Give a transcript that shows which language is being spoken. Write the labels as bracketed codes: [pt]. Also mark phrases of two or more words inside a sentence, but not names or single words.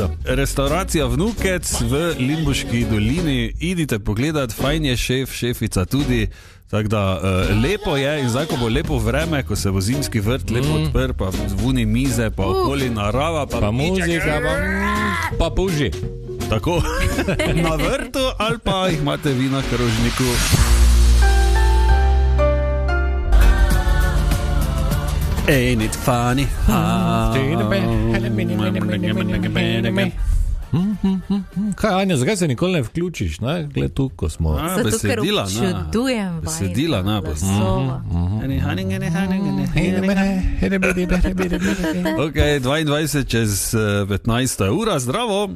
[sl] Restauracija Vnukec v Limbuški dolini, idite pogledat, fajn je šefica tudi. Tako da lepo je in zdaj, ko bo lepo vreme, ko se bo zimski vrt lepo odpr, pa vuni mize, pa okoli narava, pa muzika, pa puži. Tako, na vrtu ali pa jih imate vi na krožniku. [en] Ain't it funny? [sl] Kaj, Anja, zakaj se nikoli ne vključiš? Gled tu, ko smo. Zato, ker občudujem besedila, glasova. Ok, 22 čez 15 ura, zdravo.